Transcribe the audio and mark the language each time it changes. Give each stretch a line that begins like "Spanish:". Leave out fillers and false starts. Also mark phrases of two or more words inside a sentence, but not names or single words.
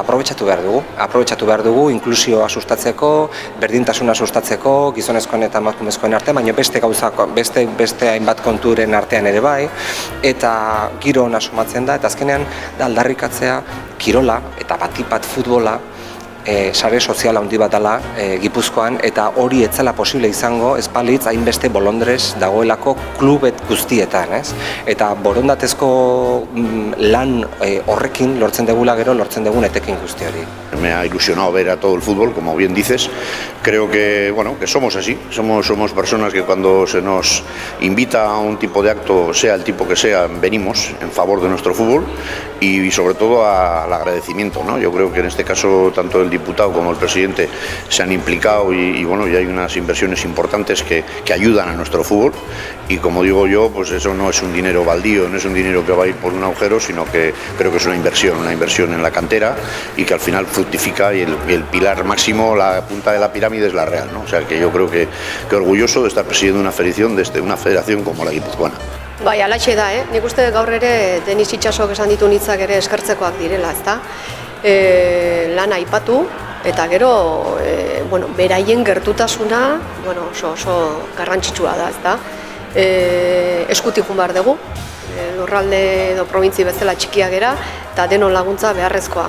Basque: aprobetxatu behar dugu inklusioa sustatzeko, berdintasuna sustatzeko, gizonezkoen eta emakumezkoen artean, baina beste hainbat konturen artean ere bai, eta giro ona sumatzen da, eta azkenean da aldarrikatzea kirola eta batipat futbola sare sozial handi bat dela Gipuzkoan, eta hori etzela posible izango ez balitz hainbeste bolondrez dagoelako klubet guztietan, ez? Eta borondatezko lan horrekin lortzen degula gero lortzen degun etekin guzti hori.
Spanish: Me ha ilusionado ver a todo el fútbol, como bien dices. Creo que, que somos así, somos personas que cuando se nos invita a un tipo de acto, sea el tipo que sea, venimos en favor de nuestro fútbol y sobre todo al agradecimiento, ¿no? Yo creo que en este caso tanto el diputado como el presidente se han implicado y hay unas inversiones importantes que ayudan a nuestro fútbol, y como digo yo, pues eso no es un dinero baldío, no es un dinero que va a ir por un agujero, sino que creo que es una inversión en la cantera, y que al final fructifica, y el pilar máximo, la punta de la pirámide es la Real, ¿no? O sea que yo creo que orgulloso de estar presidiendo una federación como la guipuzcoana.
Basque: Bai, alaxe da, nik uste gaur ere Denis Itxasok esan ditu hitzak ere eskertzekoak direla, ezta? Lan aipatu, eta gero beraien gertutasuna oso garrantzitsua da, ezta? Eskutik joan behar dugu, lurralde edo probintzi bezala txikia gera, eta denon laguntza beharrezkoa.